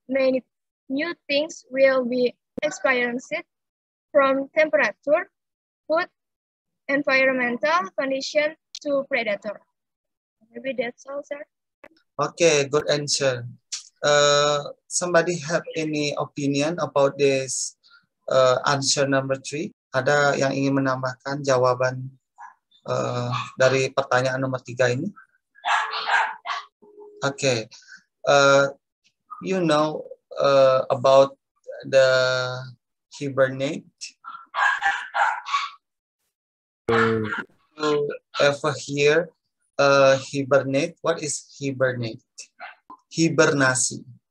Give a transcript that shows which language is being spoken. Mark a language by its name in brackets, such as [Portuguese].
[English] Many new things will be experienced, from temperature, food, environmental condition to predator. Maybe that's all, sir. Okay, good answer. Somebody have any opinion about this answer number 3? [Indonesian] Ada yang ingin menambahkan jawaban dari pertanyaan nomor 3 ini? [English] Okay. You know about the hibernate? You ever hear hibernate? What is hibernate? Hibernasi.